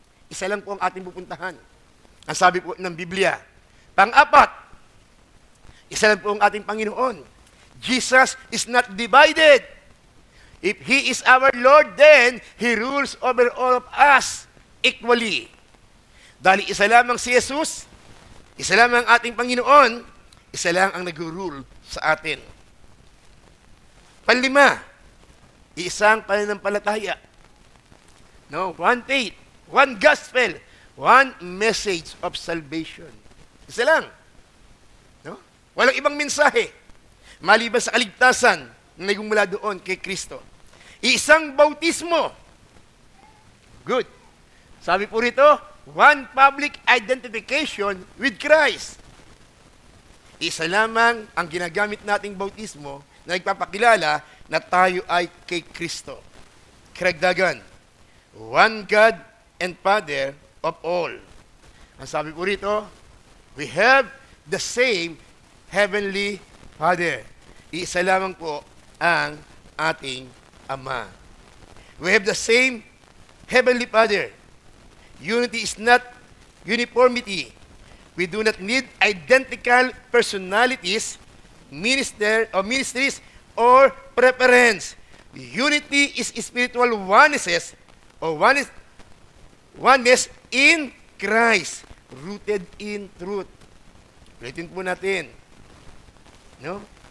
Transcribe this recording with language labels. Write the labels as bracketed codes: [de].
[tl] Isa lang po ang ating pupuntahan. Ang sabi po ng Biblia. Pang-apat, isa lang po ang ating Panginoon. [en] Jesus is not divided. If He is our Lord, then He rules over all of us equally. [tl] Dahil isa lamang si Jesus, isa lamang ang ating Panginoon, isa lang ang nag-rule sa atin. Panlima, isang pananampalataya. No, [en] one faith, one gospel, one message of salvation. [tl] Isa lang. No? Walang ibang mensahe. maliban sa kaligtasan na nagmumula doon kay Kristo. Isang bautismo. [en] Good. [tl] Sabi po rito, [en] one public identification with Christ. [tl] Isa lamang ang ginagamit nating bautismo na nagpapakilala na tayo ay kay Kristo. Karagdagan, [en] one God and Father of all. [tl] Ang sabi po rito, [en] we have the same Heavenly Father. [tl] Isa lamang po ang ating Ama. [en] We have the same Heavenly Father. Unity is not uniformity. We do not need identical personalities, ministries, or preference. Unity is spiritual oneness or oneness in Christ, rooted in truth. [tl] Ulitin po natin. [en] No?